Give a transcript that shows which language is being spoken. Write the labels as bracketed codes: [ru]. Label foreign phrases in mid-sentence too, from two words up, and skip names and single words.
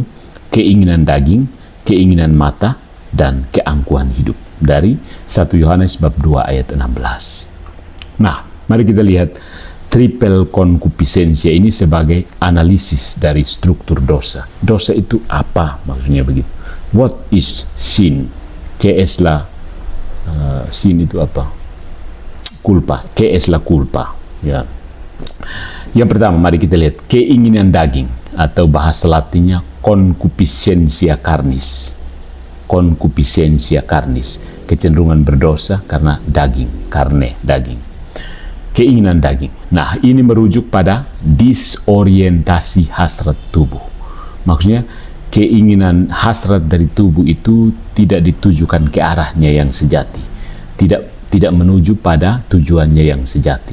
[id] Keinginan daging, keinginan mata, dan keangkuhan hidup. Dari 1 Yohanes bab 2 ayat 16. Nah, mari kita lihat [la] triple concupiscencia [id] ini sebagai analisis dari struktur dosa. Dosa itu apa? Maksudnya begitu. [en] What is sin? [id] KS lah. Sin itu apa? [es] Culpa. Que es la culpa? [id] Ya. Yang pertama, mari kita lihat keinginan daging, atau bahasa Latinnya [la] concupiscencia carnis. Concupiscencia carnis, [id] kecenderungan berdosa karena daging, karne, daging. Keinginan daging. Nah, ini merujuk pada disorientasi hasrat tubuh. Maksudnya, keinginan hasrat dari tubuh itu tidak ditujukan ke arahnya yang sejati, tidak menuju pada tujuannya yang sejati.